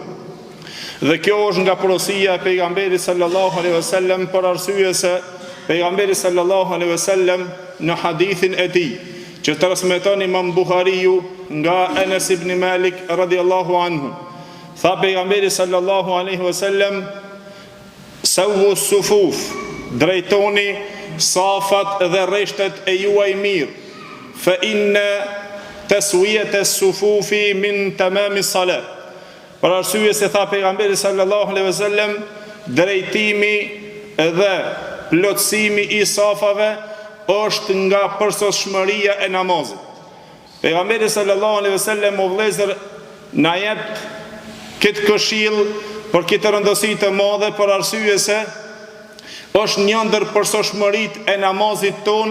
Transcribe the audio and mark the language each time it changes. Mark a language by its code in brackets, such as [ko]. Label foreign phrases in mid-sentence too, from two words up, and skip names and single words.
[sq] Dhe kjo është nga porosia e pejgamberit [ar] صلى الله عليه وسلم, [sq] për arsye se pejgamberi [ar] صلى الله عليه وسلم [sq] në hadithin e tij që transmeton Imam Buhariu nga Anas ibn Malik [ar] رضي الله عنه, [sq] tha pejgamberi [ar] صلى الله عليه وسلم: "سووا صفوف", [sq] drejtoni safat dhe rreshtet e juaj mirë, [ar] فإن تسوية الصفوف من تمام الصلاة. [sq] Për arsye se tha pejgamberi [ar] صلى الله عليه وسلم, [sq] drejtimi dhe plotësimi i safave është nga përsosshmëria e namazit. Pejgamberi [ar] صلى الله عليه وسلم [sq] o vëllezër na jep këtë këshill për këtë rëndësi të madhe, për arsye se është një ndër përsosshmëritë e namazit ton